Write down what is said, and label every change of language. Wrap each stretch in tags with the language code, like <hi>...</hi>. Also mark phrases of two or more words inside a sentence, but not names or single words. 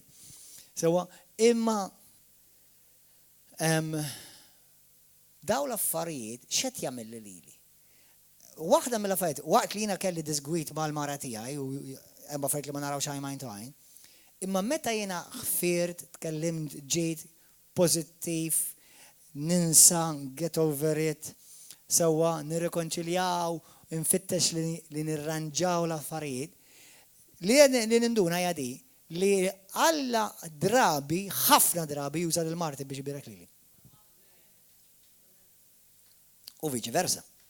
<mt>Sewwa, imma daw l-affarijiet x'qed jagħmel lili. Waħda mill-affarijiet, waqt li jiena kelli disgwit mal-mara tiegħi u hemm affarijiet li ma narawx għajn ta' għajn, imma meta jiena ħfirt, tkellimt, ġejt pożittiv, ninsa,</mt> <en>get over it,</en> <mt>sewwa nirrikonċiljaw, nfittex li nirranġaw l-affarijiet, li ninduna hija di li Alla drabi, ħafna drabi juża lill-Marti biex ibirek lili. U viċi versa.</mt>